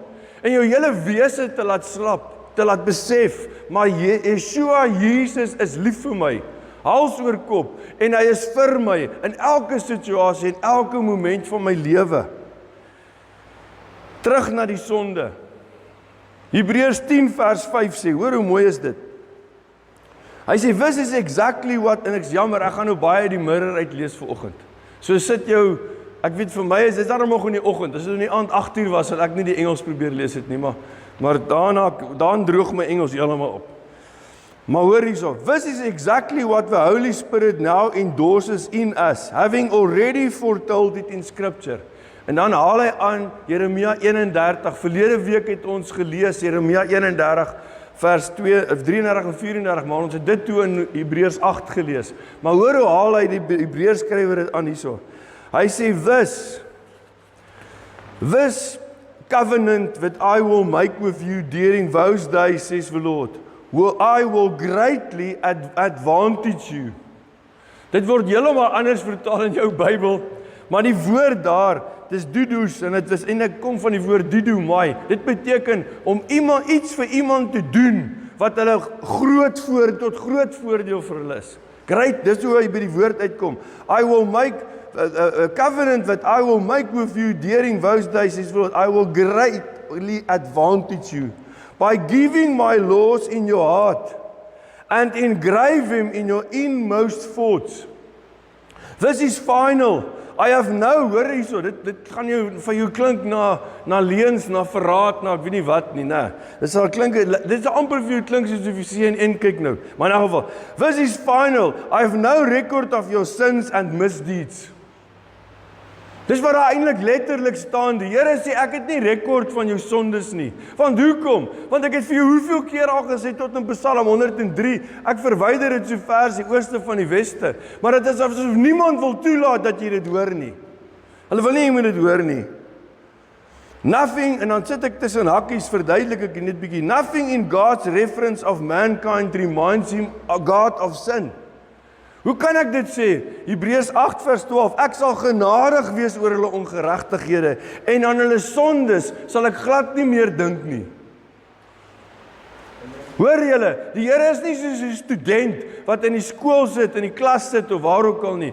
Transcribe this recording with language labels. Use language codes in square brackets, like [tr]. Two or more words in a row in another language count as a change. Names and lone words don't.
[af] En jou hele wese te laat slap, te laat besef, maar Yeshua, Jesus is lief vir my. Hals oor kop, en hy is vir my in elke situasie en elke moment van my lewe. Terug na die sonde. Hebreërs 10 vers 5 sê, hoor hoe mooi is dit. Hy sê, [en] this is exactly what, [af] en ek is jammer, ek gaan nou baie die mirror uitlees vanoggend. So sit jou, ek weet vir my is dit daarom nog in die oggend, as dit in die aand 8 uur was, sal ek nie die Engels probeer lees het nie, maar dan droog my Engels heeltemal op. Maar hoor hierso, [en] this is exactly what the Holy Spirit now endorses in us, having already foretold it in Scripture. [af] En dan haal hy aan Jeremia 31, verlede week het ons gelees, Jeremia 31, vers 33 en 34, maar ons het dit toe in Hebreërs 8 gelees. Maar hoor hoe haal hy die Hebreërs skrywer dit aan hierso. Hy sê, [en] this covenant that I will make with you during those days, says the Lord. I will greatly advantage you. [af] Dit word heeltemal anders vertaal in jou Bybel, maar die woord daar, dis dudos, en dit kom van die woord dudomai. Dit beteken om iets vir iemand te doen, wat hulle tot groot voordeel vir hulle is. Great, dis hoe hy by die woord uitkom. [en] I will make a covenant that I will make with you during those days, says the Lord. I will greatly advantage you by giving my laws in your heart and engrave them in your inmost thoughts. This is final. I have no, [af] hoor hierso, dit gaan vir jou klink na leuns, na verraad, na ek weet nie wat nie, né? Dit sal klink, dit sal amper vir jou klink soos of jy CNN kyk nou. Maar in elk geval, [en] this is final. I have no record of your sins and misdeeds. [af] Dis wat daar eintlik letterlik staan. Die Here sê ek het nie rekord van jou sondes nie. Want hoekom? Want ek het vir jou hoeveel keer al gesê tot in Psalm 103, ek verwyder dit so ver as die ooste van die weste. Maar dit is asof niemand wil toelaat dat jy dit hoor nie. Hulle wil nie jy moet dit hoor nie. Nothing, en dan sit ek tussen hakkies, verduidelik ek net bietjie. [en] Nothing in God's reference of mankind reminds him of God of sin. [af] Hoe kan ek dit sê? Hebreërs 8 vers 12, ek sal genadig wees oor hulle ongeregtighede en aan hulle sondes sal ek glad nie meer dink nie. Hoor julle, die Here is nie soos 'n student wat in die skool sit, in die klas sit of waar ook al nie.